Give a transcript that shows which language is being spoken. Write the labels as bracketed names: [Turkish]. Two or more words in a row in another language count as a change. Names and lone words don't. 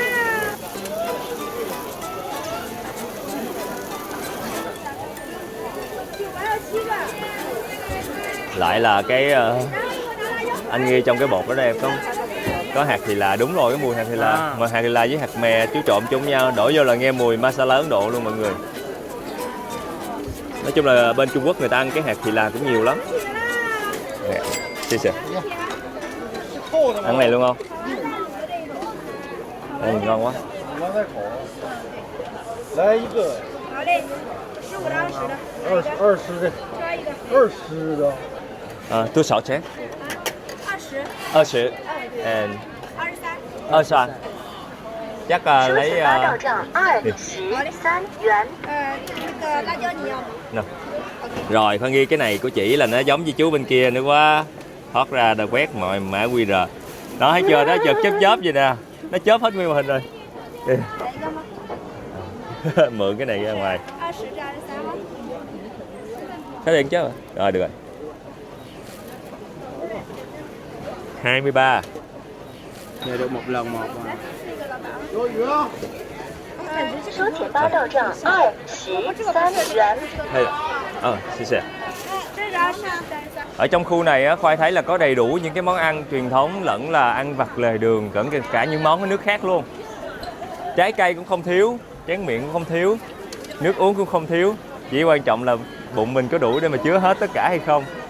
[Vietnamese] Lại là cái anh ghi trong cái bột đó đây có hạt thì là đúng rồi, cái mùi hạt thì là mà hạt thì là với hạt mè chú trộn chung nhau đổ vô là nghe mùi masala Ấn Độ luôn mọi người. Nói chung là bên Trung Quốc người ta ăn cái hạt thì là cũng nhiều lắm. Xì. Ăn này luôn không? Ngon quá. Lấy một cái. [Chinese] 好嘞，15到20的。 20的。抓一个。 20的。多少钱 20。 [English] 20 and [Chinese] 23。 [Vietnamese] 23. Chắc [Chinese] 车 [Vietnamese] lấy [Chinese] 子发到账23元。那个辣椒你要吗？ [Vietnamese] nè. Rồi Khoan ghi cái này của chị là nó giống với chú bên kia nữa quá. Thoát ra đã quét mọi mã QR. Đó thấy chưa, nó chợt chớp vậy nè. Nó chớp hết nguyên màn hình rồi. Mượn cái này ra ngoài. [Chinese] 20 至23吗？ [Vietnamese] Thấy điện chứ? Rồi được rồi. 23. Giờ được một lần một mà. [Chinese] 收钱发到账23元。 [Vietnamese] Hay xin xè. [Chinese] 这是20。 [Vietnamese] Ở trong khu này á, Khoai thấy là có đầy đủ những cái món ăn truyền thống lẫn là ăn vặt lề đường, lẫn cả những món ở nước khác luôn. Trái cây cũng không thiếu, tráng miệng cũng không thiếu, nước uống cũng không thiếu. Chỉ quan trọng là bụng mình có đủ để mà chứa hết tất cả hay không.